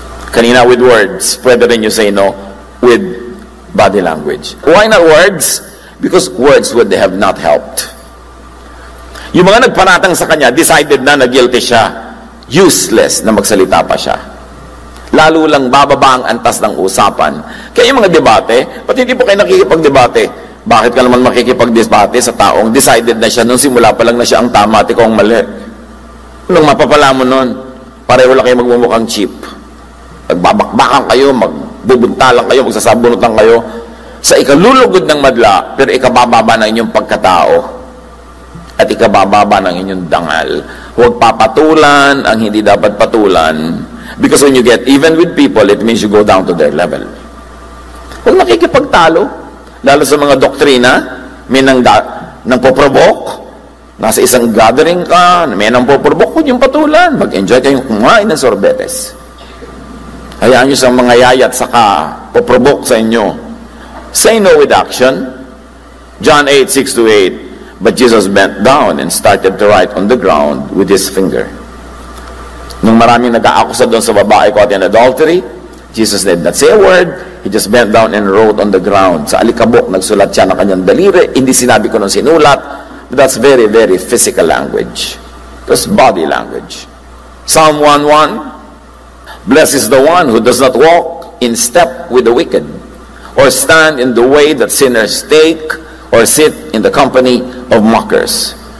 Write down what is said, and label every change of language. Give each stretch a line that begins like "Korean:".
English: Kanina with words,
Filipino: pwede rin
English: you say no with body language. Why not words? Because words would have not helped.
Filipino: Yung mga nagpanatang sa kanya, decided na guilty siya. Useless na magsalita pa siya. Lalo lang bababa ang antas ng usapan. Kaya yung mga debate, pati hindi po kayo nakikipagdebate. Bakit ka naman makikipagdebate sa taong decided na siya nung simula pa lang na siya ang tama at ikaw ang mali? Nung mapapala mo nun, pareho lang kayo magmumukhang cheap. Magbabakbakan kayo, magbubuntalan kayo, magsasabunutan kayo sa ikalulugod ng madla, pero ikabababa na inyong pagkatao. at ikabababa ng inyong dangal. Huwag papatulan ang hindi dapat patulan,
English: because when you get even with people, it means you go down to their level.
Filipino: Huwag nakikipagtalo, lalo sa mga doktrina, may nang poprovoke, nasa isang gathering ka, may nang poprovoke, huwag yung patulan, mag-enjoy kayong kumain ng sorbetes. Hayaan nyo sa mga yayat saka poprovoke sa inyo.
English: Say no with action. John 8:6-8. But Jesus bent down and started to write on the ground with his finger.
Filipino: Nung maraming nag-aakusa doon sa babae
English: caught in adultery, Jesus did not say a word. He just bent down and wrote on the ground.
Filipino: Sa alikabok, nagsulat siya ng kanyang daliri. Hindi sinabi ko nung sinulat,
English: but that's very, very physical language. That's body language. Psalm 1:1. Blessed is the one who does not walk in step with the wicked, or stand in the way that sinners take, or sit in the company of mockers.